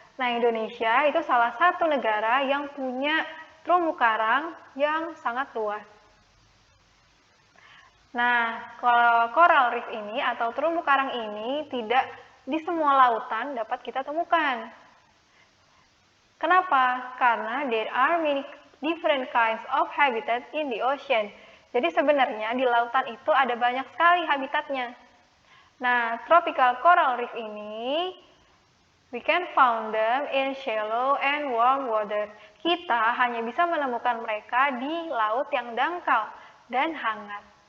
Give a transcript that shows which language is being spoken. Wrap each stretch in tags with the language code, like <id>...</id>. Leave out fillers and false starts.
<id>Nah, Indonesia itu salah satu negara yang punya terumbu karang yang sangat luas. Nah, kalau coral reef ini atau terumbu karang ini tidak di semua lautan dapat kita temukan. Kenapa?</id> <en>Karena there are many different kinds of habitat in the ocean.</en> <id>Jadi sebenarnya di lautan itu ada banyak sekali habitatnya.</id> <en>Nah, tropical coral reef ini we can found them in shallow and warm water.</en> <id>Kita hanya bisa menemukan mereka di laut yang dangkal dan hangat.</id>